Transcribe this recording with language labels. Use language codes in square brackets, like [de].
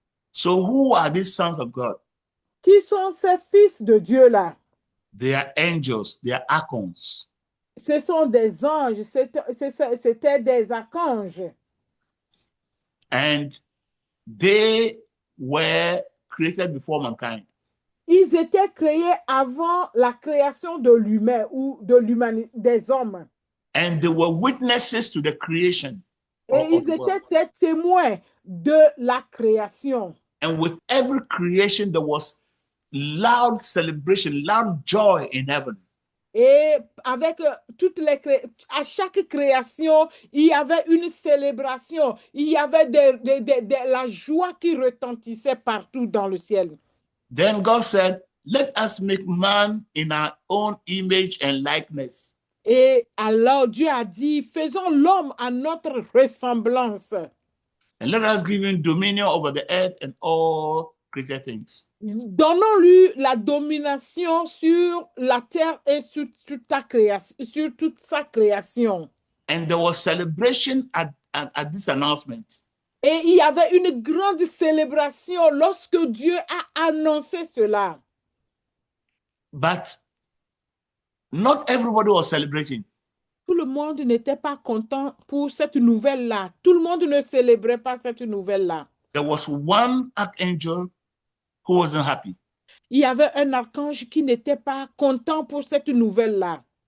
[en] So who are these sons of God? [fr] Qui sont ces fils de Dieu-là? [en] They are angels, they are archons. [fr] Ce sont des anges, c'était des archanges. [en] And they were created before mankind. [fr] Ils étaient créés avant la création de l'humain ou des hommes. [en] And they were witnesses to the creation. [fr] Et ils étaient témoins de la création. [en] And with every creation, there was loud celebration, loud joy in heaven. [fr] Et avec à chaque création, il y avait une célébration, il y avait la joie qui retentissait partout dans le ciel. [en] Then God said, let us make man in our own image and likeness. [fr] Et alors Dieu a dit, faisons l'homme à notre ressemblance. [en] And let us give him dominion over the earth and all created things. [fr] Donnons-lui la domination sur la terre et sur toute sa création. [en] And there was celebration at this announcement. [fr] Et il y avait une grande célébration lorsque Dieu a annoncé cela. [en] But not everybody was celebrating. [fr] Tout le monde n'était pas content pour cette nouvelle-là. Tout le monde ne célébrait pas cette nouvelle-là. [en] There was one archangel who wasn't happy. [fr] Il y avait un archange qui n'était pas content pour cette nouvelle-là.